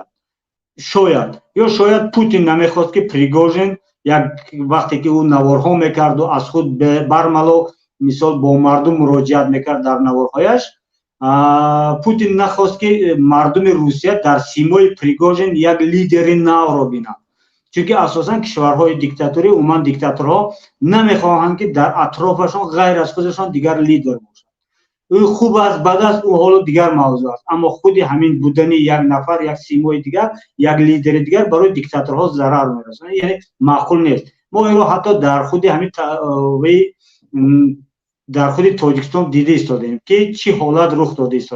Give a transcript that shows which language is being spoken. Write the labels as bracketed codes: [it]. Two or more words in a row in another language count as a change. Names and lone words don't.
[tg] шояд Путин намехост ки Пригожин як вақте ки ӯ наворҳо мекарду аз худ бармало мисол бо мардум муроҷиат мекард дар наворҳояш, Путин нахост ки мардуми Русия дар симои Пригожин як лидери навро бинанд, чунки асосан кишварҳои диктатурӣ, умуман диктатурҳо намехоҳанд ки дар атрофашон ғайр аз худашон дигар лидер бошад. [fa] خوب است بد است او حالا دیگر موضوع است، اما خود همین بودن یک نفر، یک سیمای دیگر، یک لیدر دیگر برای دیکتاتورها ضرر میرسونه، یعنی معقول نیست. ما این رو حتی در خود همین در خود تاجیکستان دیده ایستادیم که چی حالت رخ داده ایستاده.